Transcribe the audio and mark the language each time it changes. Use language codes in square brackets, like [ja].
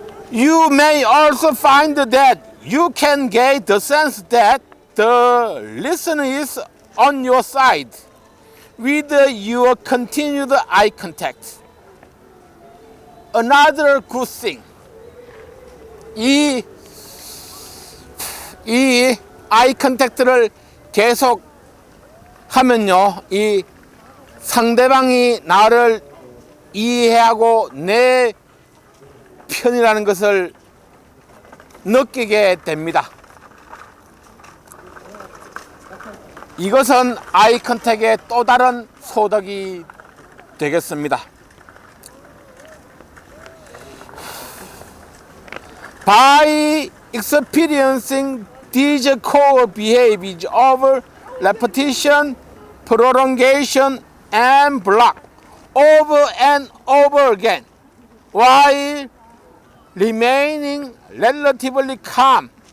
[en] You may also find that you can get the sense that the listener is on your side with your continued eye contact. Another good thing. [ko] 이 아이 컨택트를 계속 하면요, 이 상대방이 나를 이해하고 내 편이라는 것을 느끼게 됩니다. 이것은 아이 컨택의 또 다른 소득이 되겠습니다. [en] By experiencing these core behaviors of repetition, prolongation, and block over and over again, while remaining relatively calm